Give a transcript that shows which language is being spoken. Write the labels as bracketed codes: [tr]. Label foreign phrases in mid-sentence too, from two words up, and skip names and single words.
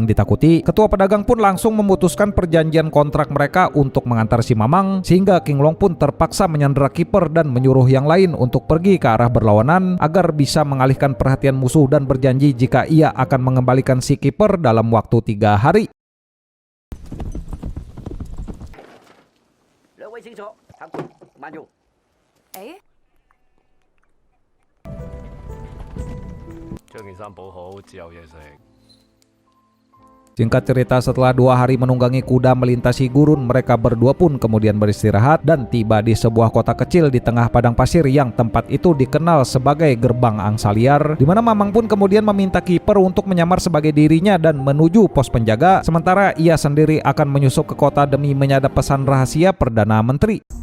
[id] ditakuti, ketua pedagang pun langsung memutuskan perjanjian kontrak mereka untuk mengantar si Mamang, sehingga King Long pun terpaksa menyandera kiper dan menyuruh yang lain untuk pergi ke arah berlawanan agar bisa mengalihkan perhatian musuh, dan berjanji jika ia akan mengembalikan si kiper dalam waktu 3 hari. [yue] 兩位清楚，慢用。誒，將件衫補好，至有嘢食。 [id] Singkat cerita, setelah 2 hari menunggangi kuda melintasi gurun, mereka berdua pun kemudian beristirahat dan tiba di sebuah kota kecil di tengah padang pasir, yang tempat itu dikenal sebagai Gerbang Angsa Liar, di mana Mamang pun kemudian meminta kiper untuk menyamar sebagai dirinya dan menuju pos penjaga, sementara ia sendiri akan menyusup ke kota demi menyadap pesan rahasia Perdana Menteri.